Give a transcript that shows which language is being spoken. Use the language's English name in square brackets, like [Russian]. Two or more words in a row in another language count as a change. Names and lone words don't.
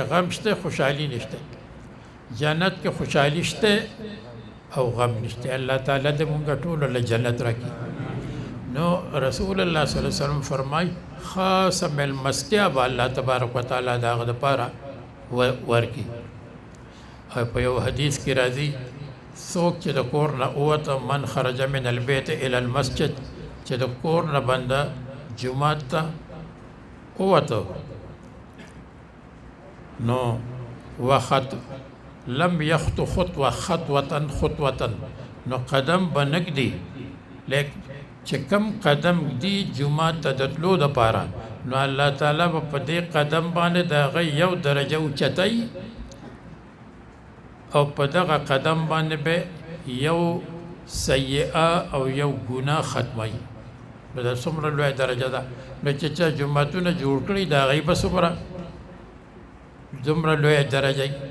[Pashto] غم شته خوشحالي نشته جنت کې خوشحالي شته او غم نشته الله تعالی دې مونږ ټول له جنت راکړي نو رسول الله [Arabic] صلی الله علیه وسلم [Pashto] فرمای خاصه ملمستیا به الله تبارک وتعالی د هغه دپاره ورکړي او په یو حدیث کې راځي څوک چې د کور نه ووته [Arabic] من خرج من البیت الی المسجد [Pashto] چې د کور نه بنده جومات ته ووته نو وخط [Arabic] لم یخطو خطوه خطوه [Pashto] نو قدم به نږدي لیک چې کم قدم دی جمعه ته د تلو دپاره نو الله تعالی به په دې قدم باندې د هغه یو درجه اوچتوي او په دغه قدم باندې به یو سیئه او یو ګناه ختموي نو دا څومره لویه درجه ده نو چې چا جوماتونه جوړ کړي د هغوی به څومره دومره لویه درجه